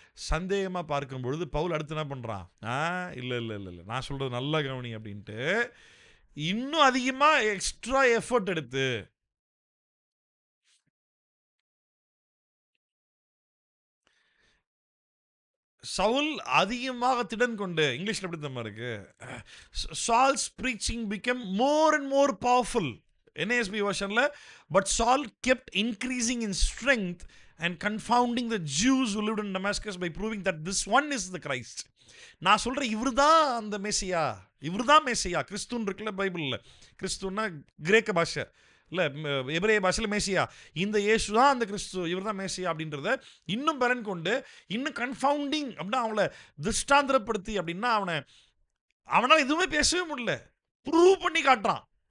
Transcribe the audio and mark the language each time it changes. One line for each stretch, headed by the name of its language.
Tamil: சந்தேகமாக பார்க்கும் பொழுது பவுல் அடுத்து என்ன பண்ணுறான்? இல்லை இல்லை இல்லை இல்லை, நான் சொல்கிறது நல்ல கவனி அப்படின்ட்டு இன்னும் அதிகமாக எக்ஸ்ட்ரா எஃபர்ட் எடுத்து சவுல் அதிகமாக திடன் கொண்டு, இங்கிலீஷில் எப்படி தம்மா இருக்கு,
English: Saul's preaching become more and more powerful. NASB வெர்ஷனில், but Saul kept increasing in strength and confounding the Jews who lived in Damascus by proving that this one is the Christ.
Tamil: நான் சொல்கிறேன், இவர் தான் அந்த மேசியா, இவர் தான் மேசியா. கிறிஸ்துன்னு இருக்குல்ல பைபிளில், கிறிஸ்துன்னா கிரேக்க பாஷை இல்லை, எபிரேய பாஷையில் மேசியா. இந்த இயேசு தான் அந்த கிறிஸ்து, இவர் தான் மேசியா அப்படின்றத இன்னும் பலன் கொண்டு, இன்னும் கன்ஃபவுண்டிங் அப்படின்னா அவங்கள திருஷ்டாந்திரப்படுத்தி, அப்படின்னா அவனால் எதுவுமே பேசவே முடியல, ப்ரூவ் பண்ணி காட்டுறான்.